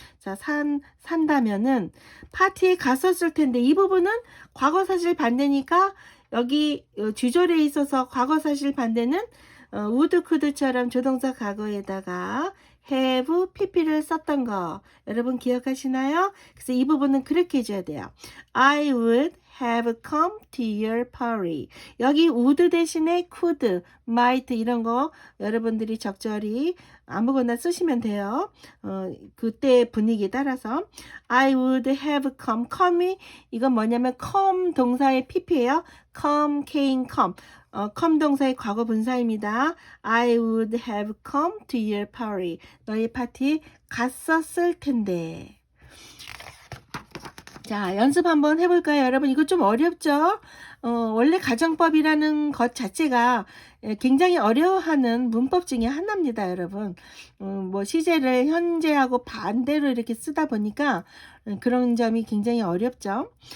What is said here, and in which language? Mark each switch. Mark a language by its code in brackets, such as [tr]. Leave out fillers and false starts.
[ko] 자, 산다면은 파티에 갔었을 텐데, 이 부분은 과거 사실 반대니까 여기 주절에 있어서 과거 사실 반대는 would, could처럼 조동사 과거에다가 have, pp를 썼던 거 여러분 기억하시나요? 그래서 이 부분은 그렇게 해줘야 돼요. [en] I would have come to your party. [ko] 여기 would 대신에 could, might 이런 거 여러분들이 적절히 아무거나 쓰시면 돼요. 그때 분위기에 따라서 [en] I would have come. [ko] come이 이건 뭐냐면 come 동사의 pp예요. [en] come, came, come. [ko] come 동사의 과거 분사입니다. [en] I would have come to your party. [ko] 너희 파티에 갔었을 텐데. 자, 연습 한번 해볼까요, 여러분? 이거 좀 어렵죠? 원래 가정법이라는 것 자체가 굉장히 어려워하는 문법 중에 하나입니다, 여러분. 뭐 시제를 현재하고 반대로 이렇게 쓰다 보니까 그런 점이 굉장히 어렵죠.